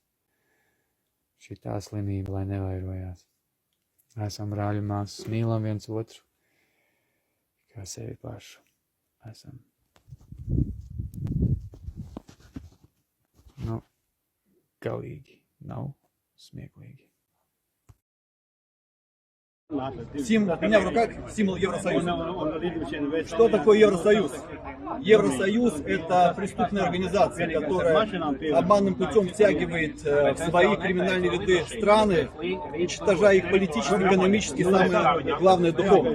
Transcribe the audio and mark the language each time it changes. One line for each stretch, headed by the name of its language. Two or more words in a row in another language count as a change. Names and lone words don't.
Latvian: Šitā slimība, lai nevairojās. Esam brāļi māsas, mīlam viens otru, kā sevi pašu. Esam. Nu, galīgi nav smieklīgi.
Russian: У меня в руках символ Евросоюза. Что такое Евросоюз? Евросоюз – это преступная организация, которая обманным путем втягивает в свои криминальные ряды страны, уничтожая их политически, экономически, самое главное – духовно.